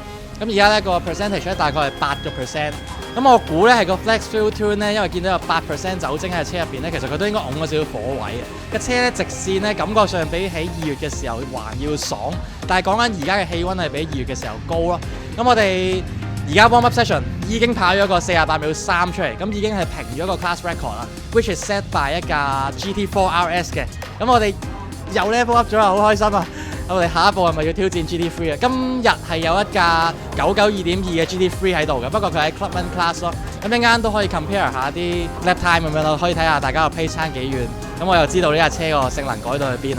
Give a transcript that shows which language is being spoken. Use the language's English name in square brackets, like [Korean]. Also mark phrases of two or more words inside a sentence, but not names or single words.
[Cantonese] 咁而家呢個 percentage 呢，大概係8%。咁我估呢係個 Flex Fuel Tune 呢，因為見到有8% 酒精喺車入邊呢，其實佢都應該擁咗少少火位嘅。個車呢，直線呢，感覺上比起2月嘅時候還要爽，但係講緊而家嘅氣温係比2月嘅時候高咯。咁我哋而家 [English] warm up session [Cantonese] 已經跑咗個48秒3出嚟，咁已經係平咗個 [English] class record [Cantonese] 啦 ， [English] which is set by [Cantonese] 一架 GT4 RS 嘅。咁我哋又 [English] level up [Cantonese] 咗啦，好開心啊！我哋下一步係咪要挑戰 GT3 啊？今日係有一架992.2嘅 GT3 喺度嘅，不過佢喺 Clubman Class 咯。咁陣間都可以 compare 下啲 [English] lap time [Cantonese] 咁樣咯，可以睇下大家個 pace 差幾遠。咁我又知道呢架車個性能改到去邊啦。